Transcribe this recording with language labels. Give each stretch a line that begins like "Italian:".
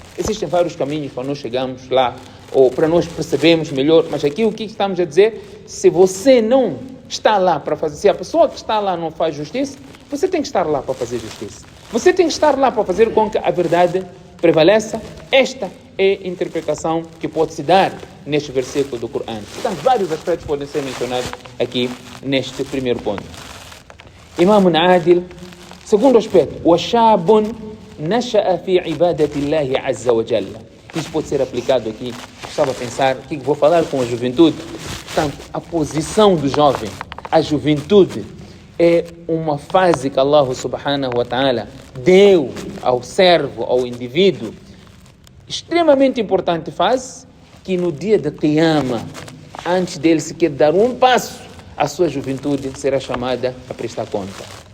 Portuguese: Existem vários caminhos para nós chegarmos lá, ou para nós percebermos melhor, mas aqui o que estamos a dizer, se você não está lá para fazer, se a pessoa que está lá não faz justiça, você tem que estar lá para fazer justiça. Você tem que estar lá para fazer com que a verdade prevaleça. Esta é a interpretação que pode se dar neste versículo do Corão. Portanto, vários aspectos podem ser mencionados aqui neste primeiro ponto. Imam Adil, segundo aspecto,
Arabic: وَشَابٌ نَشَأَ فِي عِبَادَةِ اللَّهِ عَزَّ وَجَلَّ.
Portuguese: Isso pode ser aplicado aqui. Estava a pensar, o que vou falar com a juventude? Portanto, a posição do jovem, a juventude, é uma fase que Allah subhanahu wa ta'ala deu ao servo, ao indivíduo, extremamente importante fase, que no dia da Qiyamah, antes dele sequer dar um passo, a sua juventude será chamada a prestar conta.